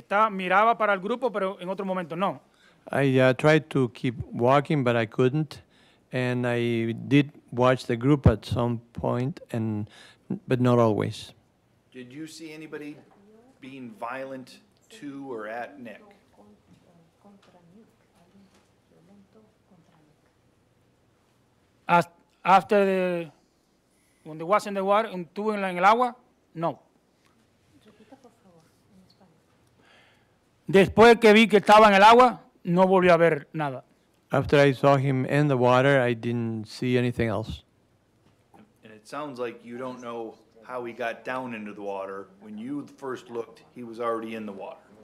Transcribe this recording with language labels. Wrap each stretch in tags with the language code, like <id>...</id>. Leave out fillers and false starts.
<es>Miraba para el grupo, pero en otro momento no.</es> <en>I tried to keep walking, but I couldn't. And I did watch the group at some point, but not always. Did you see anybody being violent to or at Nick?</en> <es>Contra Nick, alguien violento contra Nick.</es> <en>After when they was in the water,</en> <es>estuvo en el agua, no. Repita, por favor, en español. Después que vi que estaba en el agua, no volví a ver nada.</es> <en>After I saw him in the water, I didn't see anything else. And it sounds like you don't know how he got down into the water. When you first looked, he was already in the water.</en>